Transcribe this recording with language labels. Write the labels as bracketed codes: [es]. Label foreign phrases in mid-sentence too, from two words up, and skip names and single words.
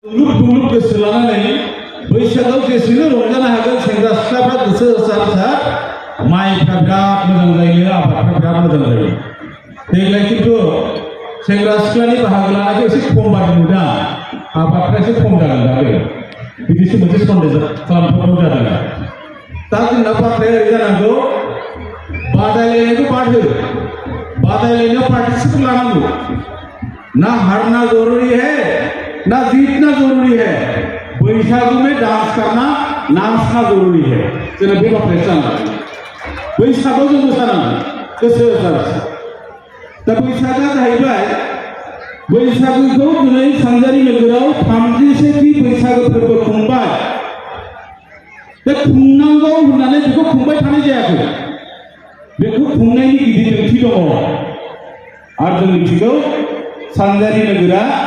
[brx] दुलुर गोसो लानानै बैसागआव जेसेनो रंजानो हागोन सेंग्रा सिख्लाफ्रा गोसो होसार माइफ्रा बिराद मोजां जायो आबादफ्रा बिराद मोजां जायो देग्लाय खिन्थु सेंग्रा सिख्लानि बाहागो लानायखौ एसे खम बादि नुदों आबादफ्रा एसे खम जागोन दाबो बिदिसो मोनसे सन्देह खालामथावनाव जादों दा जोंना बाथ्राया ओरै जानांगौ बादायलायनायखौ बाद हो बादायलायनायाव पार्टिसिपेट लानांगौ [hi] ना हारना जरूरी है ना जीतना जरूरी है बैसागु में डांस करना नाचना जरूरी है [brx] जोंना बे बाथ्राया जानांगौ बैसागुआव जों मोसानांगौ गोसो होसार दा बैसागआ जाहैबाय बैसागुखौ दिनै सानजारि नोगोराव 37थि बैसागु फोरबो खुंबाय बे खुंनांगौ होननानै बेखौ खुंबाय थानाय जायाखै बेखौ खुंनायनि गिदिर ओंथि दङ आरो जों मिथिगौ सानजारि नोगोरा